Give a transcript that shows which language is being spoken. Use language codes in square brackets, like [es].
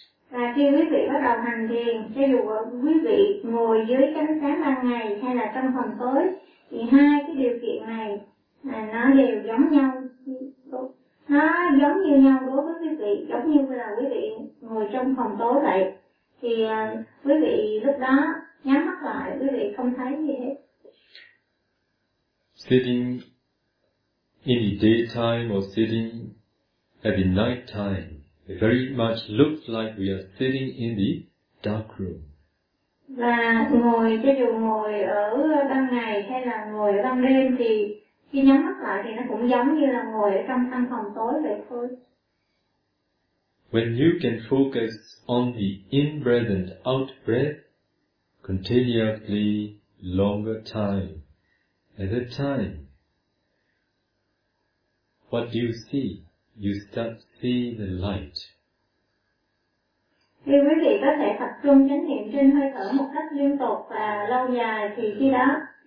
[vi] Và khi quý vị bắt đầu hành thiền, cho dù quý vị ngồi dưới ánh sáng ban ngày hay là trong phòng tối, thì hai cái điều kiện này nó đều giống nhau, nó giống như nhau đối với quý vị, giống như là quý vị ngồi trong phòng tối vậy. Thì quý vị lúc đó nhắm mắt lại, quý vị không thấy gì hết. [en] Sitting in the daytime or sitting at the night time, it very much looks like we are sitting in the dark room. [vi] Và ngồi, cho dù ngồi ở ban ngày hay là ngồi ở ban đêm thì khi nhắm mắt lại thì nó cũng giống như là ngồi ở trong căn phòng tối vậy thôi. [en] When you can focus on the in-breath and out-breath continuously longer time, at that time, what do you see? You start seeing the light. [vi] Khi quý vị có thể tập trung chánh niệm trên hơi thở một cách liên tục và lâu dài thì khi đó